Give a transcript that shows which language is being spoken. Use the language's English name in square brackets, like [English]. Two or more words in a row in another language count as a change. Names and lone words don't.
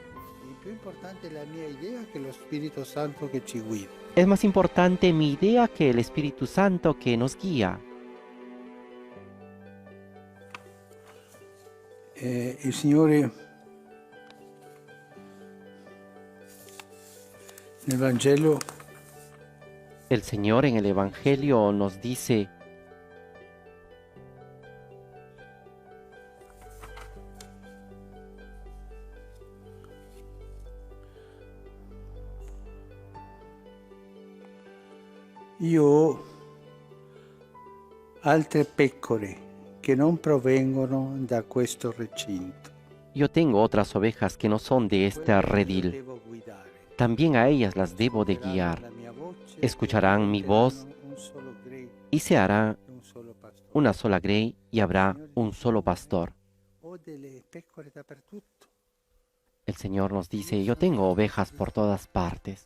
[Spanish] Es más importante mi idea que el Espíritu Santo que nos guía. [Italian] Il Signore nel Vangelo, [Spanish] el Señor en el Evangelio nos dice: [Italian] io ho altre pecore che non provengono da questo recinto. [Spanish] Yo tengo otras ovejas que no son de este redil. También a ellas las debo de guiar. Escucharán mi voz y se hará una sola grey y habrá un solo pastor. El Señor nos dice: yo tengo ovejas por todas partes.